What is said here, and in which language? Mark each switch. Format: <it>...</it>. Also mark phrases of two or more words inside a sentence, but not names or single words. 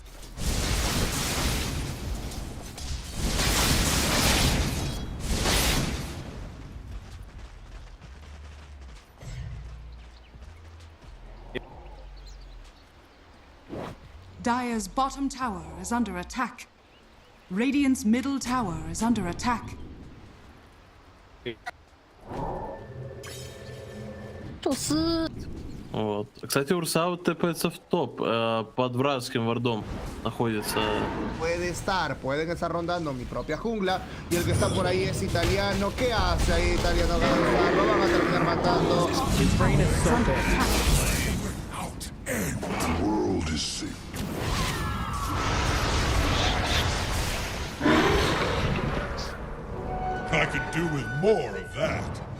<en>Dire's bottom tower is under attack. Radiant's middle tower is under attack.</en> <ru>Вот. Кстати, Урсаут тэпается в топ. Под вражеским вардом находится.</ru> <es>Pueden estar rondando mi propia jungla. Y el que está por ahí es italiano. ¿Qué hace ahí italiano? Lo van a terminar matando.</es> <en>His brain is so big. The world is safe. I could do with more of that.</en>